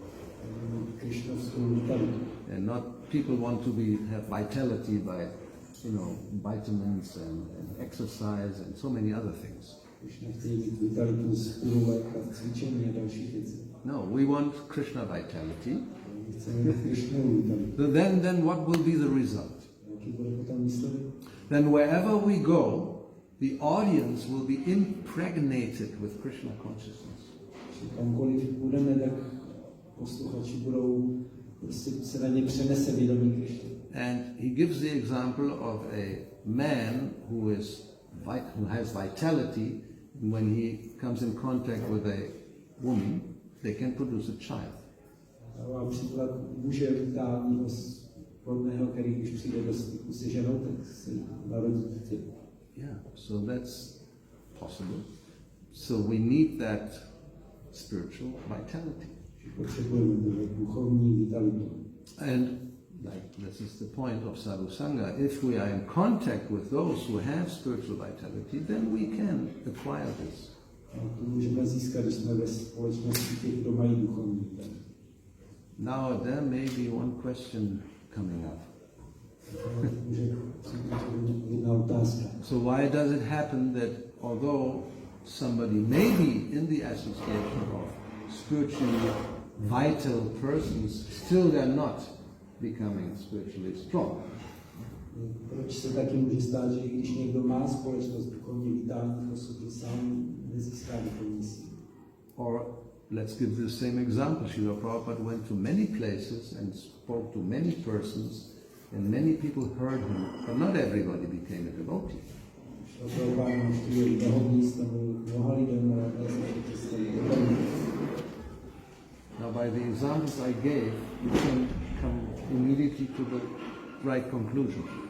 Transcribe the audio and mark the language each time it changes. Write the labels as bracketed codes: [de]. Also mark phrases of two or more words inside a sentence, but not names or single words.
[en] And not, people want to have vitality by, vitamins and exercise and so many other things. No, we want Krishna vitality, [cs] Chcemy Krishnę tam. [en] Then what will be the result? [cs] Jaki bude potom výsledek? [en] Then wherever we go, the audience will be impregnated with Krishna consciousness. [cs] Kamkoliv budeme, tak posluchači budou, prostě se na ně přenese vědomí Krišny. [en] And he gives the example of a man who has vitality. When he comes in contact with a woman, they can produce a child. [cs] A mám příklad muže vitálního, plodného, který když přijde do styku se ženou, tak se narodí dítě. [en] Yeah, so that's possible. So we need that spiritual vitality. [cs] Potřebujeme duchovní vitalitu. [en] And like this is the point of [sa] sadhu sangha. [en] If we are in contact with those who have spiritual vitality, then we can acquire this. [cs] A to můžeme získat, když jsme ve společnosti těch, kdo mají duchovní vitalitu. [en] Now there may be one question coming up. So why does it happen that although somebody may be in the association of spiritually vital persons, still they're not becoming spiritually strong? [cs] Proč se taky může stát, že i když někdo má společnost duchovně vitálních osob, sám nezíská duchovní sílu? [en] Or let's give the same example. Srila Prabhupada went to many places and spoke to many persons, and many people heard him, but not everybody became a devotee. Now by the examples I gave, you can come immediately to the right conclusion.